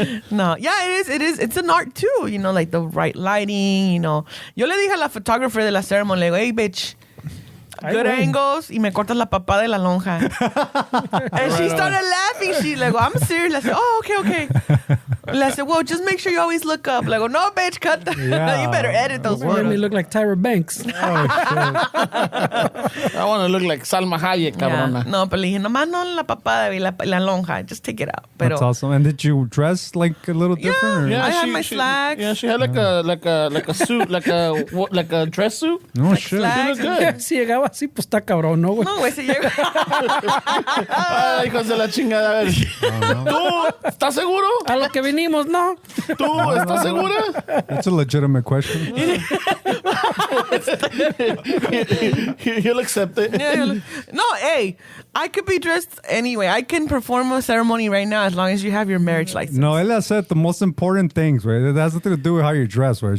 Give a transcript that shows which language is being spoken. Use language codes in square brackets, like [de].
[en] No, yeah, it is. It's an art too, like the right lighting, [es] Yo le dije a la photographer de la ceremony, le digo, [en] hey, bitch, good angles, [es] y me cortas la papada de la lonja. [en] And she started laughing. She like, I'm serious. I said, oh, okay. I said, well, just make sure you always look up. Like, no, bitch, cut the... Yeah. You better edit those Made me words. look like Tyra Banks. Oh, shit. I want to look like Salma Hayek, cabrona. [es] No, pero le dije, nomás no la papada y la lonja. [en] Just take it out. Pero, That's awesome. And did you dress like a little different? Or? Yeah, I had my slacks. Yeah, she had like a suit, like a dress suit. No shit. slacks. She looked good. [es] Si llegaba así, pues está cabrón, ¿no, güey? No, güey, se llega. Ay, hijos de la chingada. A ver. ¿Tú estás seguro? A lo que vinimos, ¿no? ¿Tú estás segura? [en] That's a legitimate question. He'll accept it. No, hey, I could be dressed anyway. I can perform a ceremony right now as long as you have your marriage license. Noelia said the most important things, right? It has nothing to do with how you dress, right?